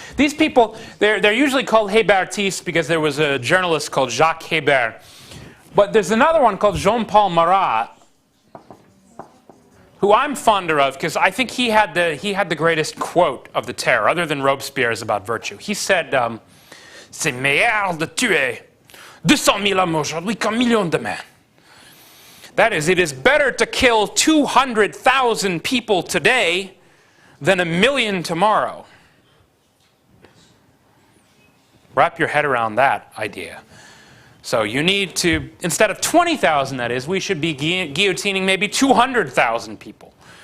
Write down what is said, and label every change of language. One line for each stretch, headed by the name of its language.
English: These people, they're usually called Hébertistes because there was a journalist called Jacques Hébert. But there's another one called Jean-Paul Marat, who I'm fonder of because I think he had the greatest quote of the Terror, other than Robespierre's about virtue. He said,
French: "C'est meilleur de tuer 200,000 hommes aujourd'hui qu'un million demain."
English: That is, it is better to kill 200,000 people today than 1,000,000 tomorrow. Wrap your head around that idea. So you need to, instead of 20,000 that is, we should be guillotining maybe 200,000 people.